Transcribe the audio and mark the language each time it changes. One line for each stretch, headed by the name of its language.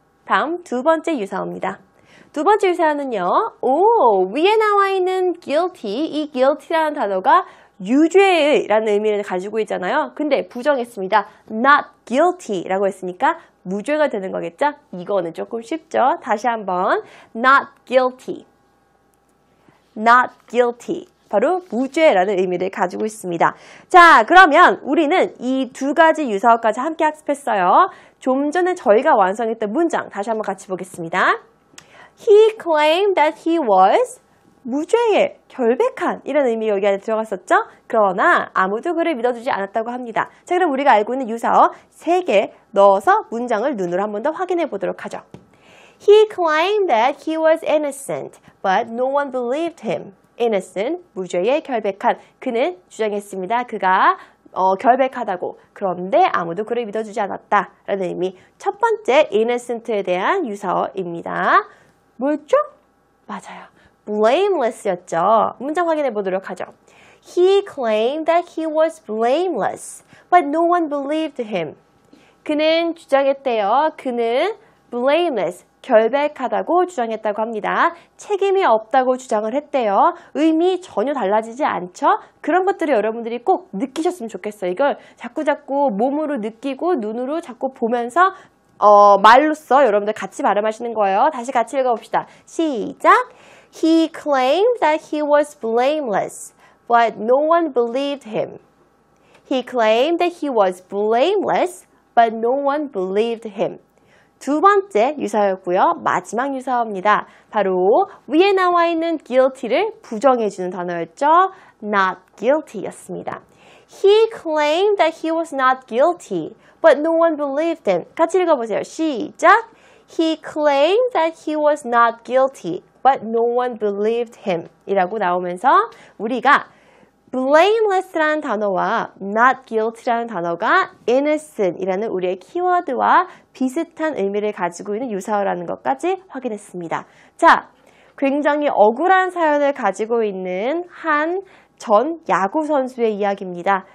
Korean: 다음 두 번째 유사어입니다. 두 번째 유사어는요, 위에 나와 있는 guilty, 이 guilty라는 단어가 유죄의라는 의미를 가지고 있잖아요. 근데 부정했습니다. not guilty라고 했으니까 무죄가 되는 거겠죠? 이거는 조금 쉽죠?
English: 다시 한번 not guilty, not guilty.
Korean: 바로 무죄라는 의미를 가지고 있습니다. 자, 그러면 우리는 이 두 가지 유사어까지 함께 학습했어요. 좀 전에 저희가 완성했던 문장 다시 한번 같이 보겠습니다.
English: He claimed that he was
Korean: 무죄의, 결백한 이런 의미 여기 안에 들어갔었죠? 그러나 아무도 그를 믿어주지 않았다고 합니다. 자, 그럼 우리가 알고 있는 유사어 3개 넣어서 문장을 눈으로 한 번 더 확인해 보도록 하죠.
English: He claimed that he was innocent, but no one believed him.
Korean: innocent, 무죄의, 결백한. 그는 주장했습니다. 그가 결백하다고. 그런데 아무도 그를 믿어주지 않았다. 라는 의미. 첫 번째 innocent에 대한 유사어입니다. 뭐였죠? 맞아요. blameless였죠. 문장 확인해 보도록 하죠.
English: He claimed that he was blameless, but no one believed him.
Korean: 그는 주장했대요. 그는 blameless, 결백하다고 주장했다고 합니다. 책임이 없다고 주장을 했대요. 의미 전혀 달라지지 않죠? 그런 것들을 여러분들이 꼭 느끼셨으면 좋겠어요. 이걸 자꾸자꾸 몸으로 느끼고 눈으로 자꾸 보면서 말로써 여러분들 같이 발음하시는 거예요. 다시 같이 읽어봅시다. 시작!
English: He claimed that he was blameless, but no one believed him. He claimed that he was blameless, but no one believed him.
Korean: 두 번째 유사어였고요. 마지막 유사어입니다. 바로 위에 나와 있는 guilty를 부정해주는 단어였죠.
English: not guilty
Korean: 였습니다.
English: He claimed that he was not guilty, but no one believed him.
Korean: 같이 읽어보세요. 시작!
English: He claimed that he was not guilty, but no one believed him.
Korean: 이라고 나오면서 우리가 blameless라는 단어와 not guilty라는 단어가 innocent이라는 우리의 키워드와 비슷한 의미를 가지고 있는 유사어라는 것까지 확인했습니다. 자, 굉장히 억울한 사연을 가지고 있는 한 전 야구 선수의 이야기입니다.